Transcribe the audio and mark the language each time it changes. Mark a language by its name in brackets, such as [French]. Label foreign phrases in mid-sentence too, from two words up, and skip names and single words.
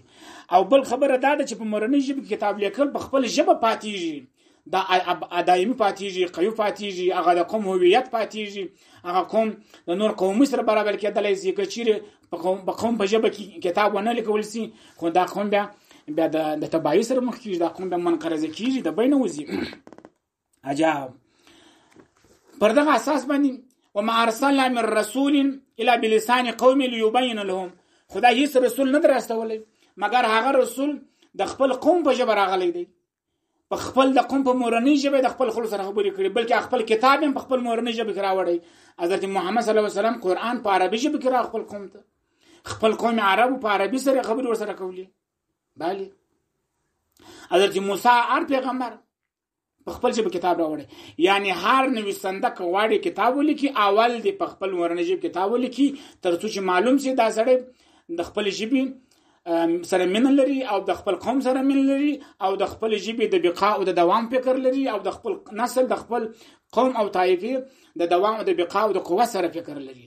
[Pashto] او بل خبره دا ده چې په مورنۍ ژبه کې کتاب لیکل په خپل ژبه پاتېږي، دا دایمي پاتېږي، قوي پاتېږي، هغه د قوم هویت پاتېږي، هغه قوم د نور قومي سره برابر کېدلی شي. که چیرې په قوم په ژبه کې کتاب ونه لیکول شي، خو دا قوم بیا د تباهي سره مخ کېږي، دا قوم بیا منقرضه کېږي، د بینه وځي. عجب. پر دغه اساس باندې [Arabic] وما ارسلنا من رسول الا بلسان قوم ليبين لهم، [Pashto] خدای هیڅ رسول نه راستولی مګر هغه رسول د خپل قوم په ژبه راغلی دی، په خپل د قوم په مورنۍ ژبه د خپل خلکو سره خبرې کړي، بلکې خپل کتاب هم په خپل مورنۍ ژبه کې راوړی. حضرت محمد [Arabic] صلی الله علیه وسلم [Pashto] قرآن په عربي ژبه کې را خپل قوم ته، خپل قوم عربو په عربي سره خبرې ورسره کولې. بله حضرت موسی هر پیغمبر په خپل ژبه کتاب راوړی. یعنی هر نویسنده که غواړي کتاب ولیکي، اول دی په خپل مورنۍ ژبه کتاب ولیکي، تر څو چې معلوم شي دا سړی د خپل ژبې سره مینه لري او د خپل قوم سره مینه لري او د خپل ژبې د بقا او د دوام فکر لري او د خپل نسل د خپل قوم او طایفې د دوام او د بقا او د قوت سره فکر لري.